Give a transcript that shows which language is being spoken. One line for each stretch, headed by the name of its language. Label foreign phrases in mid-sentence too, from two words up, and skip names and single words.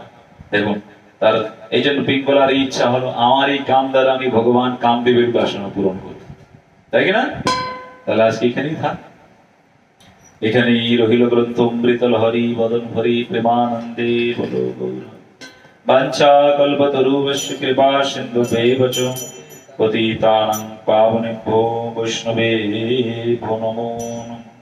Bangla: দেখুন তার এই জন্য পিঙ্গলার এই ইচ্ছা হলো আমার এই কাম দ্বারা আমি ভগবান কামদেবের বাসনা পূরণ করব, তাই কিনা? তাহলে আজকে এখানেই থাক, এখানেই রহিল গ্রন্থ অমৃত লহরী বদন ভরি প্রেমানন্দে বলো গৌর।
Sanskrit: বাঞ্ছা কল্পতরুভ্যশ্চ কৃপা সিন্ধুভ্যেব চ পতিতানাং পাবনেভ্যো বৈষ্ণবেভ্যো নমো নমঃ।